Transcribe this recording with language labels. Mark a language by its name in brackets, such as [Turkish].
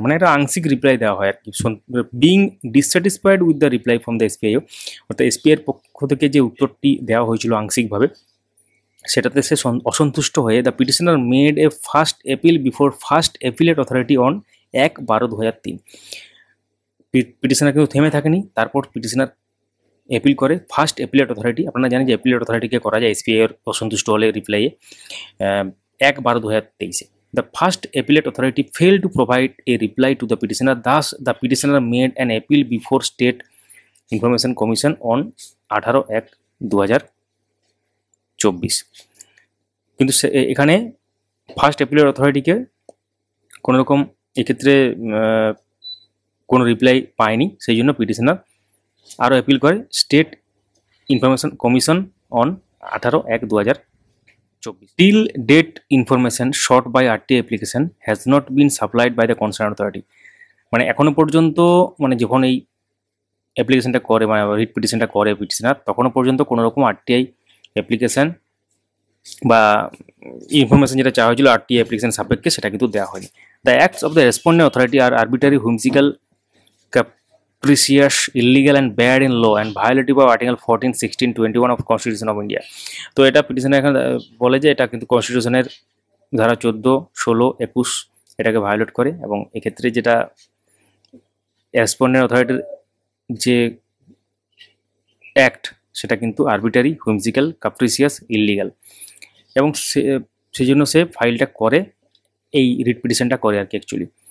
[Bangla] মানে এটা আংশিক রিপ্লাই দেওয়া হয় আর কি। [English] being dissatisfied with the reply from the SPIO, [Bangla] অর্থাৎ এসপিআইয়ের পক্ষ থেকে যে উত্তরটি দেওয়া হয়েছিল আংশিকভাবে সেটাতে সে অসন্তুষ্ট হয়ে [English] The petitioner made a first appeal before first appellate authority on 1/12/2003। [Bangla] Petitioner কিন্তু থেমে থাকেনি, তারপর পিটিশনার অ্যাপিল করে ফার্স্ট অ্যাপিলেট অথরিটি। আপনারা জানেন যে অ্যাপিলেট অথরিটিকে করা যায় এসপিআইয়ের অসন্তুষ্ট হলে রিপ্লাইয়ে 1/12/2023। [English] The first appellate authority failed to provide a reply to the petitioner. Thus, the petitioner made an appeal before State Information Commission on 18/1/2024। [Bangla] কিন্তু এখানে ফার্স্ট অ্যাপিলেট অথরিটিকে কোনো রকম এক্ষেত্রে কোনো রিপ্লাই পায়নি, সেই জন্য পিটিশনার আরও অ্যাপিল করে state [English] Information commission on 18/1/2024 till date information sought by RTI application has not been supplied by the concern authority. [Bangla] মানে এখনো পর্যন্ত মানে যখন এই অ্যাপ্লিকেশনটা করে মানে রিট পিটিশনটা করে পিটিশনার, তখনও পর্যন্ত কোনো রকম আরটিআই অ্যাপ্লিকেশন বা ইনফরমেশন যেটা চাওয়া হয়েছিল আরটিআই অ্যাপ্লিকেশন সাপেক্ষে সেটা কিন্তু দেওয়া হয়নি। [English] The acts of the respondent authority are arbitrary whimsical capricious, illegal and bad in law and violative of Article 14, 16, 21 of Constitution of India। [Bangla] তো এটা পিটিশনে এখানে বলে যে এটা কিন্তু কনস্টিটিউশনের ধারা 14, 16, 21 এটাকে ভায়োলেট করে, এবং এক্ষেত্রে যেটা রেসপন্ডেন্ট অথরিটির যে অ্যাক্ট সেটা কিন্তু আরবিটারি, হুইমসিক্যাল, কাপ্রিসিয়াস, ইললিগাল, এবং সেই জন্য সে ফাইলটা করে, এই রিট পিটিশনটা করে আর কি অ্যাকচুয়ালি।